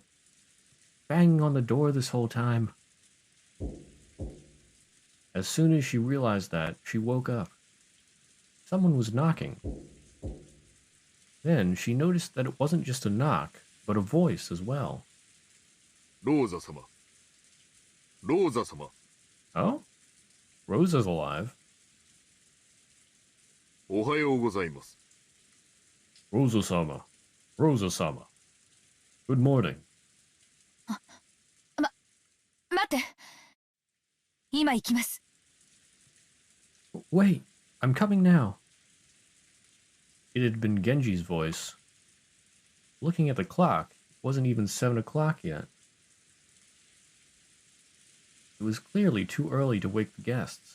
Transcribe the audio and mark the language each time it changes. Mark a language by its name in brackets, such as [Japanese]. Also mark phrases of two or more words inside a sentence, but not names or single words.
[English] Banging on the door this whole time. As soon as she realized that, she woke up. Someone was knocking. Then she noticed that it wasn't just a knock, but a voice as well. [Japanese] ローザ様。ローザ様。 [English] Oh? Rosa's alive. [Japanese] おはようございます。 [English] Rosa-sama. Rosa-sama. Good morning. [Japanese] 待って。今行きます。 [English] Wait, I'm coming now. It had been Genji's voice. Looking at the clock, it wasn't even 7 o'clock yet. It was clearly too early to wake the guests.